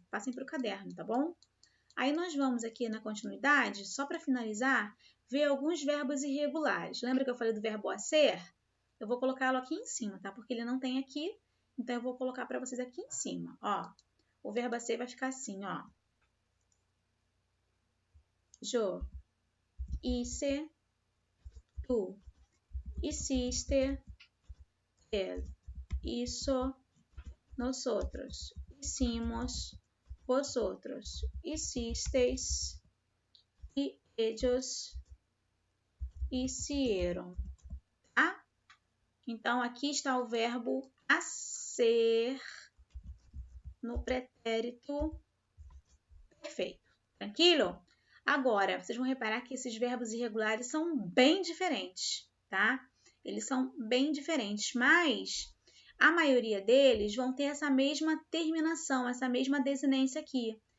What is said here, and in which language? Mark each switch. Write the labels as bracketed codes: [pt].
[pt] Passem para o caderno, tá bom? Aí nós vamos aqui na continuidade, só para finalizar, ver alguns verbos irregulares. Lembra que eu falei do verbo a ser? Eu vou colocá-lo aqui em cima, tá? Porque ele não tem aqui, então eu vou colocar para vocês aqui em cima, ó. O verbo a ser vai ficar assim, ó. [es] Yo hice, tú hiciste, él hizo, nosotros hicimos, vosotros hicisteis e ellos hicieron, tá? [pt] Então, aqui está o verbo a ser no pretérito perfeito. Tranquilo? Agora, vocês vão reparar que esses verbos irregulares são bem diferentes, tá? Eles são bem diferentes, mas a maioria deles vão ter essa mesma terminação, essa mesma desinência aqui.